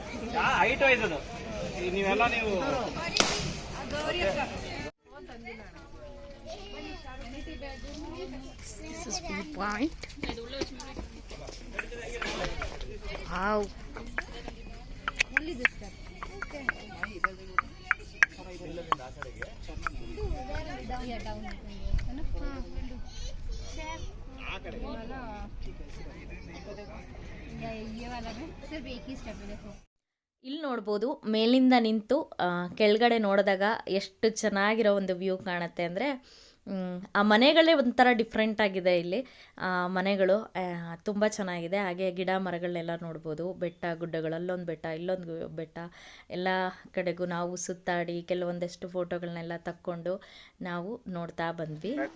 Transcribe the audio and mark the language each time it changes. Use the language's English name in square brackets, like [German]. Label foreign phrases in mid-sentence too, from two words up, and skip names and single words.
[English] height wise [Kannada] ಅದು ನೀವೆಲ್ಲ ನೀವು [English] This is view point. Wow. [Hindi] सिर्फ एक ही स्टेप है देखो. [Kannada] ಇಲ್ಲಿ ನೋಡ್ಬೋದು ಮೇಲಿಂದ ನಿಂತು ಕೆಳಗಡೆ ನೋಡಿದಾಗ ಎಷ್ಟು ಚೆನ್ನಾಗಿರೋ ಒಂದು ವ್ಯೂ ಕಾಣುತ್ತೆ ಅಂದರೆ ಆ ಮನೆಗಳೇ ಒಂಥರ ಡಿಫ್ರೆಂಟ್ ಆಗಿದೆ ಇಲ್ಲಿ ಮನೆಗಳು ತುಂಬ ಚೆನ್ನಾಗಿದೆ. ಹಾಗೆ ಗಿಡ ಮರಗಳನ್ನೆಲ್ಲ ನೋಡ್ಬೋದು, ಬೆಟ್ಟ ಗುಡ್ಡಗಳು, ಅಲ್ಲೊಂದು ಬೆಟ್ಟ ಇಲ್ಲೊಂದು ಬೆಟ್ಟ, ಎಲ್ಲ ಕಡೆಗೂ ನಾವು ಸುತ್ತಾಡಿ ಕೆಲವೊಂದಷ್ಟು ಫೋಟೋಗಳನ್ನೆಲ್ಲ ತಕ್ಕೊಂಡು ನಾವು ನೋಡ್ತಾ ಬಂದ್ವಿ.